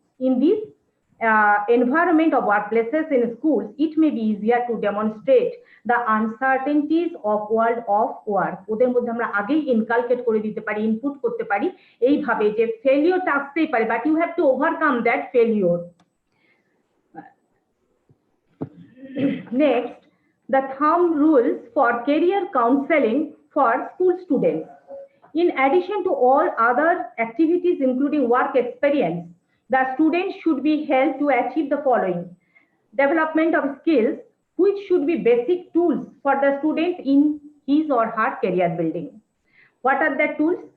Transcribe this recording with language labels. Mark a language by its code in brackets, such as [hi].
[en] In this environment of workplaces in schools, it may be easier to demonstrate the uncertainties of world of work. [bn] ওদের মধ্যে আমরা আগেই inculcate করে দিতে পারি ইনপুট করতে পারি এইভাবে যে ফেলিওরটা আসতেই পারে [en] But you have to overcome that failure Next, the thumb rules for career counseling for school students. In addition to all other activities, including work experience, the students should be helped to achieve the following: development of skills, which should be basic tools for the student in his or her career building. What are the tools?